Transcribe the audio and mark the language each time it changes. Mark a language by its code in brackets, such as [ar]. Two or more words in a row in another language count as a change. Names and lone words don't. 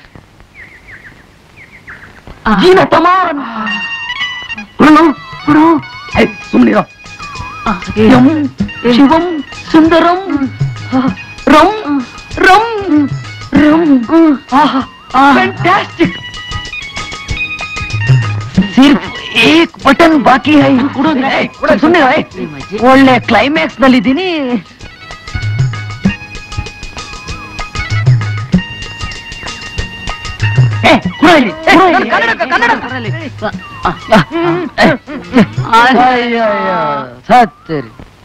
[kn] ಸುಮ್ನಿರೋ. ಶಿವಂ ಸುಂದರಂ ರಂ ರಂ ರಂ. ಫ್ಯಾಂಟಾಸ್ಟಿಕ್. [hi] सिर्फ एक बटन बाकी है. [kn] सुनने ಒಳ್ಳೆ ಕ್ಲೈಮ್ಯಾಕ್ಸ್ ನಲ್ಲಿ ಇದ್ದೀನಿ. ಸತ್ತರಿ.